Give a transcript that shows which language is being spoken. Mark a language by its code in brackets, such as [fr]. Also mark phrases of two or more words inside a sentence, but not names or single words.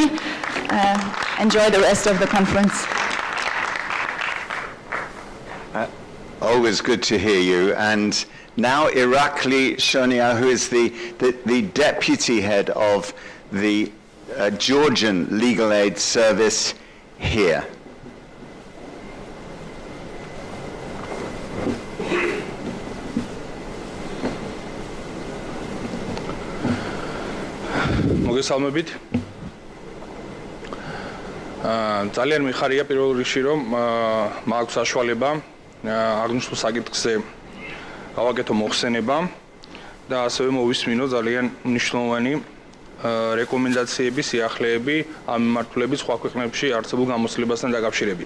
[en] Enjoy the rest of the conference. Always good to hear you. And now Irakli Shonia, who is the deputy head of the Georgian Legal Aid Service here. [ka] მოგესალმებით. ძალიან მიხარია პირველ რიგში, რომ მაქვს საშუალება აღნიშნულ საკითხზე გავაკეთო მოხსენება და ასევე მოვისმინო ძალიან მნიშვნელოვანი რეკომენდაციები, სიახლეები ამ მიმართულებით სხვა ქვეყნებში არსებულ გამოცდილებასთან დაკავშირებით.